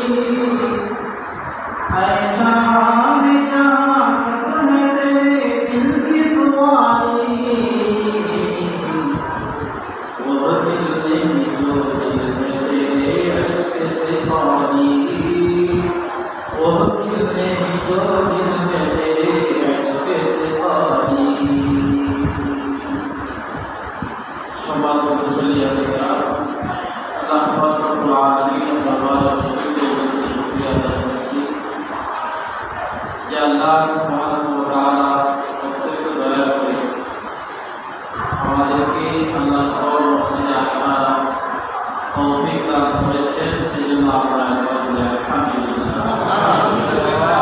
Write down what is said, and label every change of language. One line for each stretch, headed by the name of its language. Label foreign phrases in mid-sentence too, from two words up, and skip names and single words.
Urdu: اے شاہان جہاں سب ہے تیرے دل کی سواری، وہ دل نہیں جو دل میں تیرے عشق سے پانی، وہ دل نہیں جو دل میں تیرے عشق سے پانی۔
Bangla: সম্মানিত মুসল্লি আল্লাহ পাক
Arabic: رب العالمين
Bangla: দরবারে শুকরিয়া আদায় করছি যে আল্লাহ
Arabic: سبحانه وتعالى
Bangla: প্রত্যেককে দয়া করে আমাদেরকে আল্লাহর ঘর মসজিদে আসার তৌফিক দান করেছেন, সেজন্য আমরা আলহামদুলিল্লাহ।